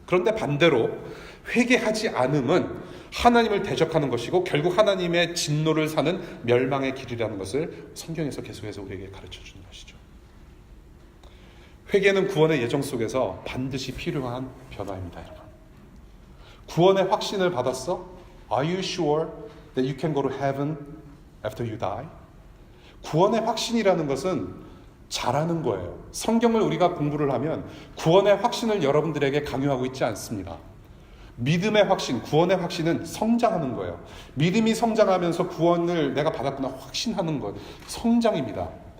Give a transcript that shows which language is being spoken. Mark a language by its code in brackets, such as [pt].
[ko] 그런데 반대로 회개하지 않음은 하나님을 대적하는 것이고 결국 하나님의 진노를 사는 멸망의 길이라는 것을 성경에서 계속해서 우리에게 가르쳐 주는 것이죠. 회개는 구원의 예정 속에서 반드시 필요한 변화입니다, 여러분. 구원의 확신을 받았어? [en] Are you sure that you can go to heaven after you die? [ko] 구원의 확신이라는 것은 잘하는 거예요. 성경을 우리가 공부를 하면 구원의 확신을 여러분들에게 강요하고 있지 않습니다. 믿음의 확신, 구원의 확신은 성장하는 거예요. 믿음이 성장하면서 구원을 내가 받았구나 확신하는 것, 성장입니다.